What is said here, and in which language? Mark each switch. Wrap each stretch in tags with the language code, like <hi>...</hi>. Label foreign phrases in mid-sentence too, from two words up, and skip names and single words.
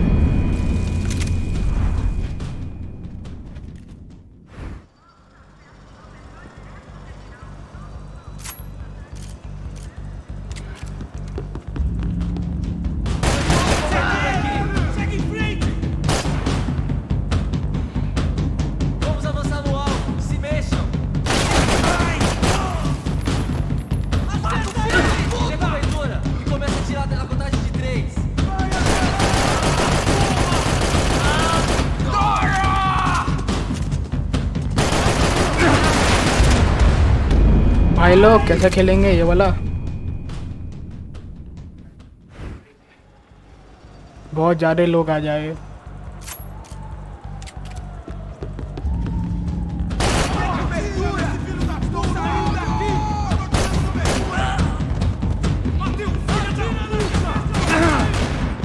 <pt>Segue em frente! Vamos avançar no alvo, se mexam! Chega a aventura e começa a tirar a contagem de 3.</pt> <hi>भाई लोग कैसे खेलेंगे ये वाला। बहुत ज़्यादा लोग आ जाए।</hi> <pt>Cobertura! Filho da puta! Tô saindo daqui! Matei um filho da puta!</pt>